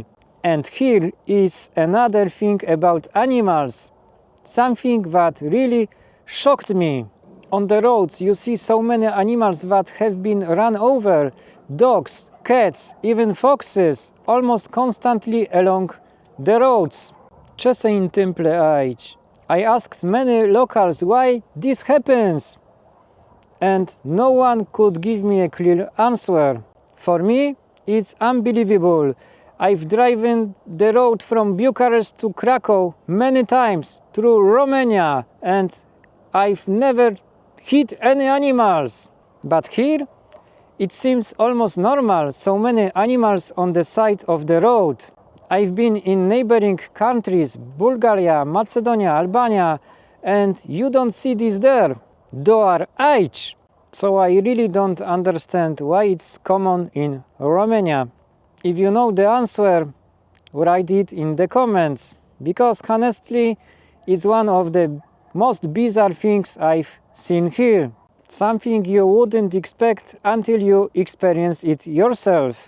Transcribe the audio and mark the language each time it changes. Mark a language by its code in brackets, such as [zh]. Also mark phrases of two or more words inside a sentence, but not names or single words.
[en] And here is another thing about animals, something that really shocked me. On the roads you see so many animals that have been run over, dogs, cats, even foxes, almost constantly along the roads. [ro] Ce se întâmplă aici? [en] I asked many locals why this happens, and no one could give me a clear answer. For me, it's unbelievable. I've driven the road from Bucharest to Krakow many times through Romania, and I've never hit any animals. But here, it seems almost normal, so many animals on the side of the road. I've been in neighboring countries, Bulgaria, Macedonia, Albania, and you don't see this there. [ro] Doar aici. [en] So I really don't understand why it's common in Romania. If you know the answer, write it in the comments, because honestly, it's one of the most bizarre things I've seen here. Something you wouldn't expect until you experience it yourself.